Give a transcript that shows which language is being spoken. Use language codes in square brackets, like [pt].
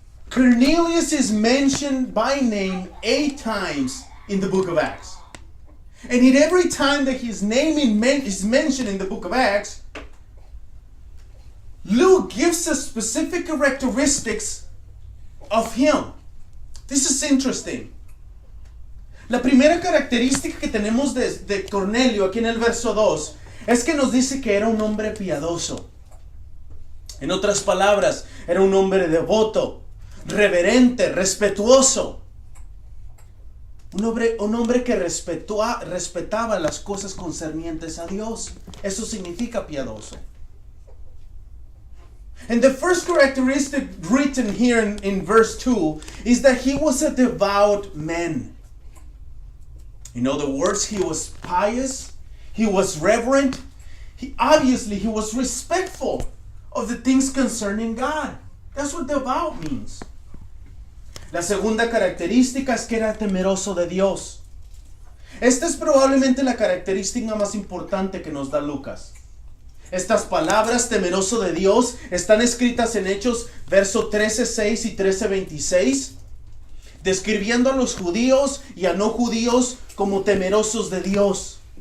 [en] Cornelius is mentioned by name 8 times in the book of Acts. And in every time that his name is mentioned in the book of Acts, Luke gives us specific characteristics of him. This is interesting. [es] La primera característica que tenemos de Cornelio aquí en el verso 2 es que nos dice que era un hombre piadoso. En otras palabras, era un hombre devoto, reverente, respetuoso. Un hombre que respetaba las cosas concernientes a Dios. Eso significa piadoso. [en] And the first characteristic written here in verse 2 is that he was a devout man. In other words, he was pious, he was reverent, he was respectful of the things concerning God. That's what devout means. [es] La segunda característica es que era temeroso de Dios. Esta es probablemente la característica más importante que nos da Lucas. Estas palabras, temeroso de Dios, están escritas en Hechos, verso 13:6 y 13:26, describiendo a los judíos y a no judíos como temerosos de Dios.